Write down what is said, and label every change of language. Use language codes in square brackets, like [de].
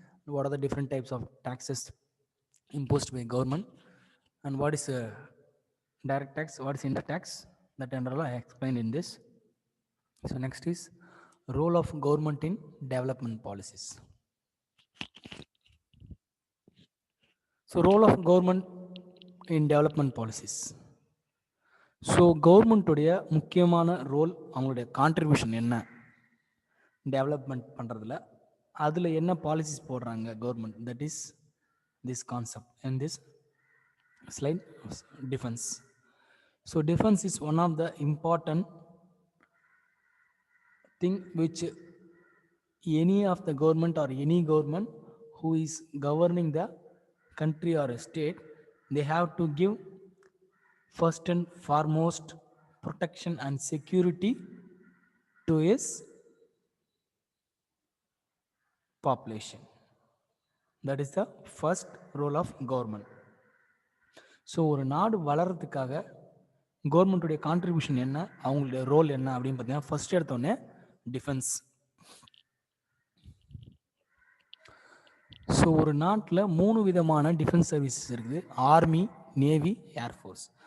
[en] What are the different types of taxes imposed by government, and what is direct tax, what is indirect tax, that and all I explained in this. So next is role of government in development policies. So role of government in development policies. [ta] So கவர்மெண்ட்டுடைய முக்கியமான role, அவங்களுடைய contribution என்ன development பண்ணுறதுல, அதில் என்ன policies போடுறாங்க government, [en] That is this concept and this slide. Defence. So defence is one of the important thing which any of the government or any government who is governing the country or a state, they have to give first and foremost protection and security to his population. That is the first role of government. [ta] So ஒரு நாடு வளர்கிறதுக்காக கவர்மெண்ட்டுடைய contribution என்ன, அவங்களுடைய role என்ன அப்படின்னு பார்த்தீங்கன்னா, first எடுத்தோடனே defence. So so ஒரு நாட்டில் 3 விதமான டிஃபென்ஸ் சர்வீசஸ் இருக்குது. Army, navy, air force.